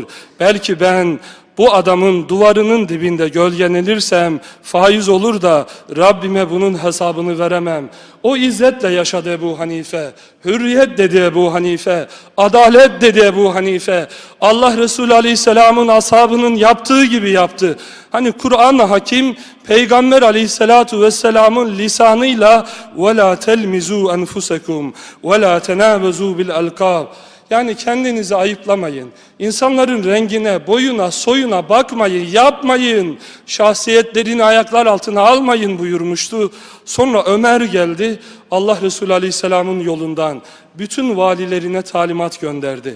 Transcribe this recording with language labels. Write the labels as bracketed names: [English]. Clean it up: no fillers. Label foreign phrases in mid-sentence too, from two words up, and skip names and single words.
[Turkish] Belki ben bu adamın duvarının dibinde gölgelenirsem faiz olur da Rabbime bunun hesabını veremem. O izzetle yaşadı Ebu Hanife. Hürriyet dedi Ebu Hanife. Adalet dedi Ebu Hanife. Allah Resulü Aleyhisselam'ın ashabının yaptığı gibi yaptı. Hani Kur'an-ı Hakim Peygamber Aleyhisselatu Vesselam'ın lisanıyla [Arabic] وَلَا تَلْمِزُوا أَنْفُسَكُمْ وَلَا تَنَابَزُوا بِالْأَلْقَابِ. [Turkish] Yani kendinizi ayıplamayın. İnsanların rengine, boyuna, soyuna bakmayın, yapmayın. Şahsiyetlerini ayaklar altına almayın buyurmuştu. Sonra Ömer geldi. Allah Resulü Aleyhisselam'ın yolundan bütün valilerine talimat gönderdi.